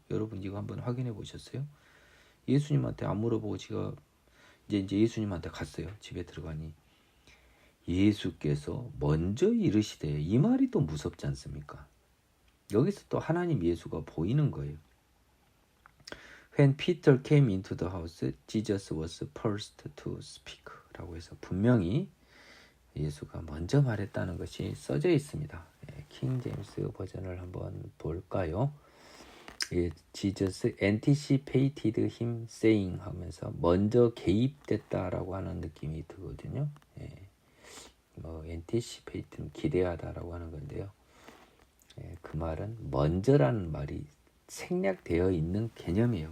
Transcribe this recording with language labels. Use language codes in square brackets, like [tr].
[ko] 여러분 이거 한번 확인해 보셨어요? 예수님한테 안 물어보고 지가 이제 예수님한테 갔어요. 집에 들어가니 예수께서 먼저 이르시되 이 말이 또 무섭지 않습니까? 여기서 또 하나님 예수가 보이는 거예요. [en] When Peter came into the house, Jesus was first to speak [ko] 라고 해서 분명히 예수가 먼저 말했다는 것이 써져 있습니다. 킹 제임스 버전을 한번 볼까요? [en] Jesus anticipated him saying [ko] 하면서 먼저 개입됐다라고 하는 느낌이 들거든요. anticipate는 기대하다라고 하는 건데요. 그 말은 먼저라는 말이 생략되어 있는 개념이에요.